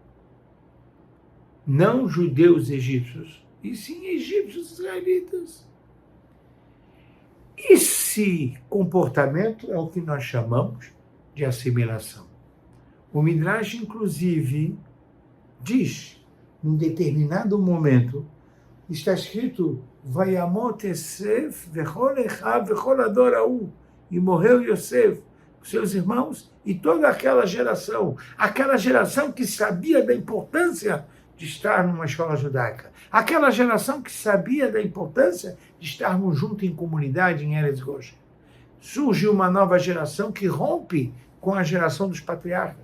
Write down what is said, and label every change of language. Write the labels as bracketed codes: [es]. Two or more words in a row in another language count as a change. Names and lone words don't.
[pt] Não judeus egípcios, e sim egípcios israelitas. Esse comportamento é o que nós chamamos de assimilação. O Midrash, inclusive, diz, num determinado momento, está escrito, [he] וימת יוסף וכל אחיו וכל הדור ההוא, [pt] e morreu Yosef, seus irmãos, e toda aquela geração que sabia da importância de estar numa escola judaica, aquela geração que sabia da importância de estarmos juntos em comunidade em Eretz Goshen. Surge uma nova geração que rompe com a geração dos patriarcas.